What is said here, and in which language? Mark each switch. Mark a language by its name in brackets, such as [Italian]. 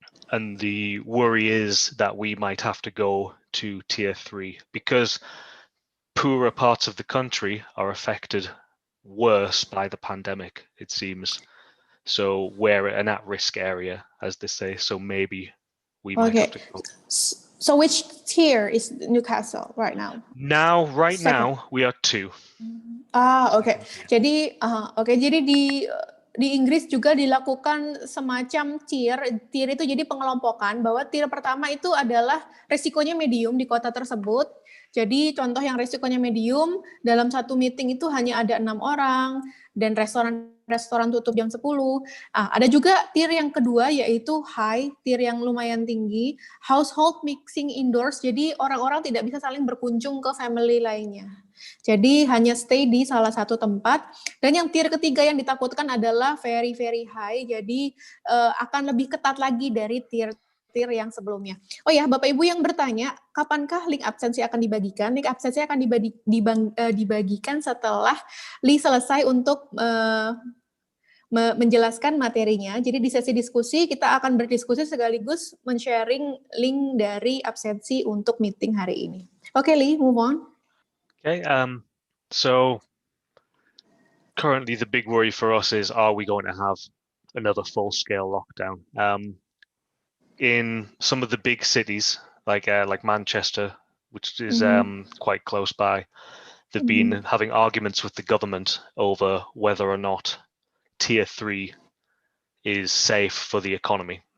[English] And the worry is that we might have to go to Tier 3 because poorer parts of the country are affected worse by the pandemic, it seems. So we're an at-risk area, as they say. So maybe we might have to go. So which tier is Newcastle right now? Right now, we are 2. Okay. [Indonesian] Jadi, jadi di Inggris juga dilakukan semacam tier itu jadi pengelompokan bahwa tier pertama itu adalah resikonya medium di kota tersebut. Jadi contoh yang resikonya medium dalam satu meeting itu hanya ada 6 orang dan restoran restoran tutup jam 10. Ada juga tier yang kedua yaitu high, tier yang lumayan tinggi, [English] household mixing indoors, [Indonesian] jadi orang-orang tidak bisa saling berkunjung ke family lainnya. Jadi hanya stay di salah satu tempat. Dan yang tier ketiga yang ditakutkan adalah [English] very very high, [Indonesian] jadi akan lebih ketat lagi dari tier yang sebelumnya. Oh ya, Bapak Ibu yang bertanya, kapankah link absensi akan dibagikan? Link absensi akan dibagikan setelah Li selesai untuk menjelaskan materinya. Jadi di sesi diskusi kita akan berdiskusi sekaligus men-sharing link dari absensi untuk meeting hari ini. [English] Oke, Li, move on. Okay, so currently the big worry for us is, are we going to have another full-scale lockdown? In some of the big cities, like Manchester, which is quite close by, they've been having arguments with the government over whether or not tier 3 is safe for the economy.